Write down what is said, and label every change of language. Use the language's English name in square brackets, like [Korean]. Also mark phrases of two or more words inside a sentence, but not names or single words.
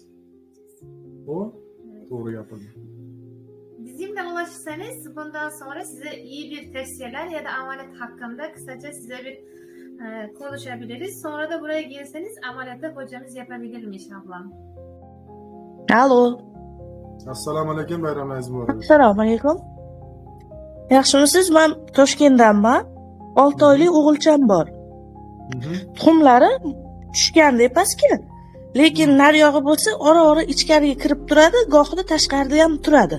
[Turkish] O doğru yapalım. Bizimle ulaşırsanız bundan sonra size iyi bir tavsiyeler ya da ameliyat hakkında kısaca size bir konuşabiliriz. Sonra da buraya gelseniz ameliyatı hocamız yapabilir inşallah. Alo. [Uzbek] Assalomu alaykum, bayramlaringiz muborak. Assalomu alaykum. Yaxshimisiz? Men Toshkentdanman. 6 oylik o'g'ilcham bor. Tuxumlari tushgan depasga. Lekin nariyog'i bo'lsa, ora-ora ichkariga kirib turadi, gohida tashqarida ham turadi.